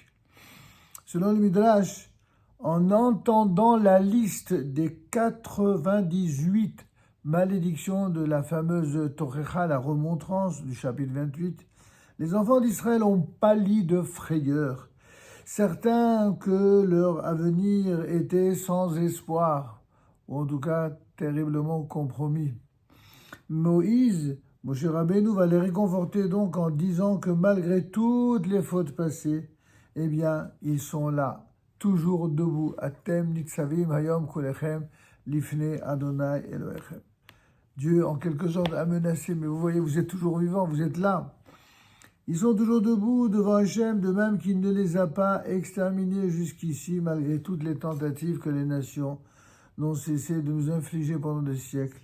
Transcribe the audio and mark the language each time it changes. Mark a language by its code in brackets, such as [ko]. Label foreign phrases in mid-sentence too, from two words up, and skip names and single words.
[fr] Selon le Midrash, en entendant la liste des 98 malédictions de la fameuse Torecha, la remontrance du chapitre 28, les enfants d'Israël ont pâli de frayeur, certains que leur avenir était sans espoir, ou en tout cas terriblement compromis. Moshe Rabbeinu va les réconforter donc en disant que malgré toutes les fautes passées, eh bien, ils sont là, toujours debout. [he] אתם נצבים היום כלכם לפני ה' אלהיכם. [fr] Dieu, en quelque sorte, a menacé, mais vous voyez, vous êtes toujours vivants, vous êtes là. Ils sont toujours debout devant Hachem, de même qu'il ne les a pas exterminés jusqu'ici, malgré toutes les tentatives que les nations n'ont cessé de nous infliger pendant des siècles.